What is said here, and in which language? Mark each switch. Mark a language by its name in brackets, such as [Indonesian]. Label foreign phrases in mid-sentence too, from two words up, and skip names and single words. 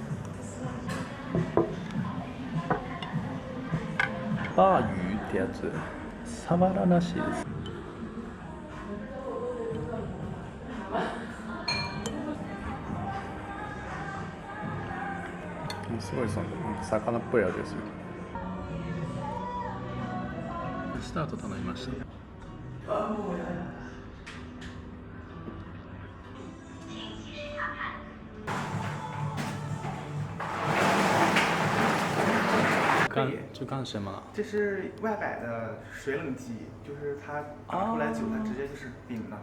[Japanese] バーユーってやつ、サワラらしいです。すごいなんか魚っぽい味がする。スタート頼みました。 [Chinese] 就干什么？这是外摆的水冷机，就是它打出来酒，它直接就是冰的。